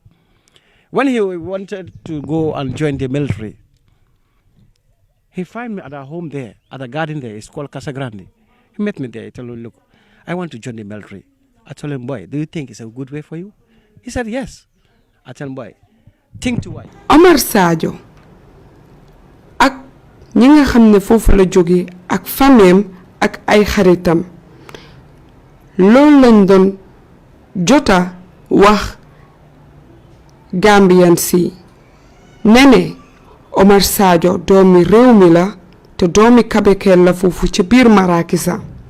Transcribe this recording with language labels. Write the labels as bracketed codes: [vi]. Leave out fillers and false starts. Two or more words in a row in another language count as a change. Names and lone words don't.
[en] When he wanted to go and join the military, he found me at a home there, at a garden there. It's called Casa Grande. He met me there. He told me, look, I want to join the military. I told him, boy, do you think it's a good way for you? He said, yes. I told him, boy, think twice. [wo] Omar Sarjo ak ñi nga xam ne foofu la jóge ak fameem ak ay xaritam loolu lañ doon jota wax Gambian si nene Omar Sarjo doomi réew mi la te doomi Kabekel la foofu ci biir Marakisa.